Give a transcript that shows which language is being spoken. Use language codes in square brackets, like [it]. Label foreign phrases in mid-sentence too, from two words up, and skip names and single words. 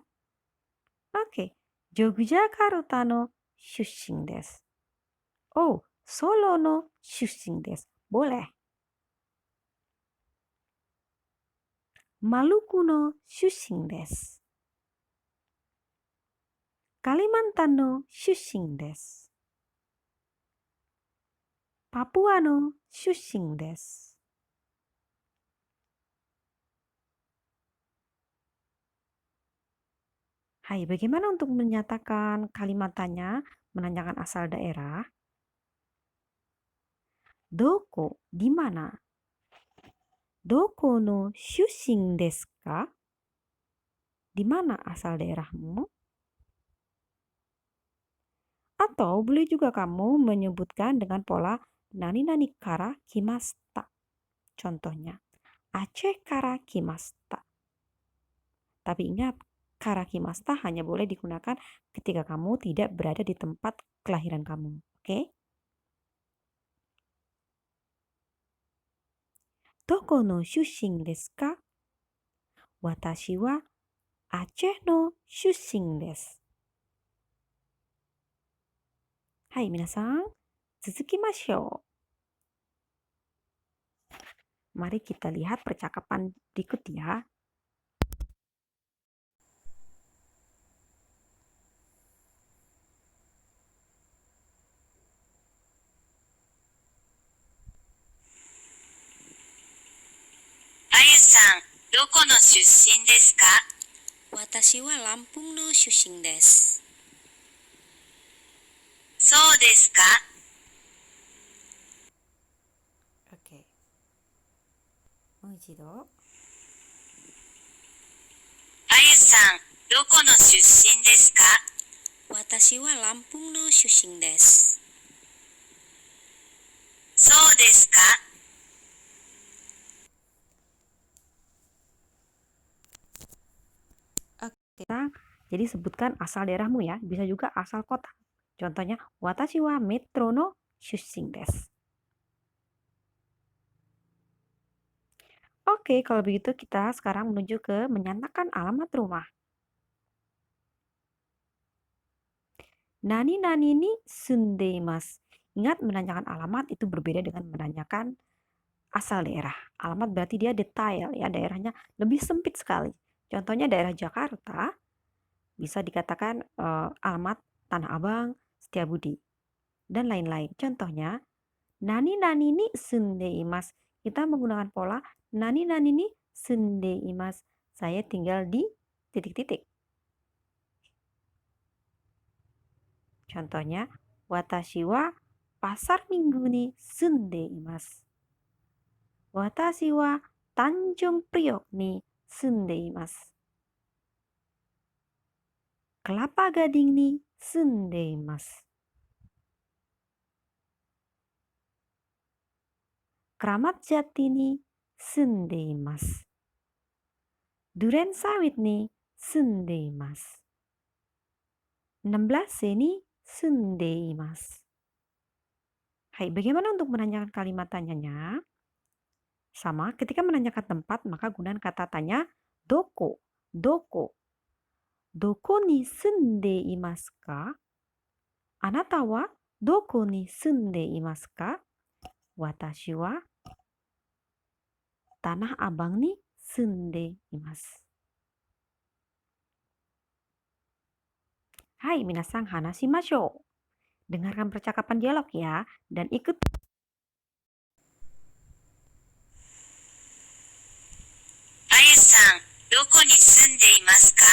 [ja] Oke, Yogyakarta の出身です. Oh, Solo の出身です. [id] Boleh. [ja] Maluku の出身です. Kalimantan の出身です. Papua の出身です. [id] Hai, bagaimana untuk menyatakan kalimatnya, menanyakan asal daerah? Doko, di mana? [ja] どこの出身ですか? [id] Di mana asal daerahmu? Atau boleh juga kamu menyebutkan dengan pola [ja] なになにから来ました. Contohnya, Aceh から来ました. [id] Tapi ingat, [ja] から来ました [id] hanya boleh digunakan ketika kamu tidak berada di tempat kelahiran kamu. Oke? [ja] どこの出身ですか? 私は Aceh の出身です. はい、皆さん, 続きましょう. [id] Mari kita lihat percakapan berikut ya. [ja] Ayu-san, どこの出身ですか？私はランプンの出身です。そうですか？ Oke. もう一度. あゆさん、どこの出身ですか？私はランプンの出身です。そうですか？ [id] Kita jadi sebutkan asal daerahmu ya, bisa juga asal kota. Contohnya, [ja] 私は metro の出身です. [id] Oke, kalau begitu kita sekarang menuju ke menyatakan alamat rumah. [ja] なになにに住んでいます. [id] Ingat, menanyakan alamat itu berbeda dengan menanyakan asal daerah. Alamat berarti dia detail ya, daerahnya lebih sempit sekali. Contohnya daerah Jakarta bisa dikatakan alamat Tanah Abang, Setiabudi, dan lain-lain. Contohnya, [ja] なになにに住んでいます. [id] Kita menggunakan pola [ja] なになにに住んでいます. [id] Saya tinggal di titik-titik. [ja] Contohnya, watashi wa pasar minggu ni sundeimasu. Watashi wa Tanjung Priok ni sundeimasu. Kelapa Gading に住んでいます. Kramat Jati に住んでいます. Duren Sawit に住んでいます. 16C に住んでいます. [id] Hai, bagaimana untuk menanyakan kalimat tanyanya? Sama, ketika menanyakan tempat, maka gunakan kata tanya doko. [ja] どこ。どこに住んでいますか? あなたはどこに住んでいますか? Watashi wa Tanah Abang ni sundeimasu. はい、皆さん話しましょう. [id] Dengarkan percakapan dialog ya, dan ikut. [ja] あゆさん、どこに住んでいますか？